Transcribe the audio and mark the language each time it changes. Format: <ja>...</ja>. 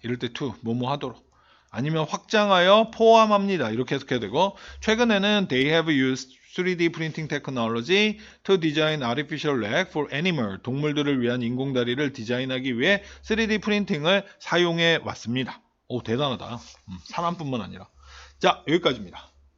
<ko>이럴 때 to 뭐뭐 하도록. 아니면 확장하여 포함합니다. 이렇게 해석해야 되고, 최근에는</ko> <en>they have used 3D printing technology to design artificial leg for animal.</en> <ko>동물들을 위한 인공다리를 디자인하기 위해 3D 프린팅을 사용해 왔습니다. 오, 대단하다. 사람뿐만 아니라. 자, 여기까지입니다.</ko>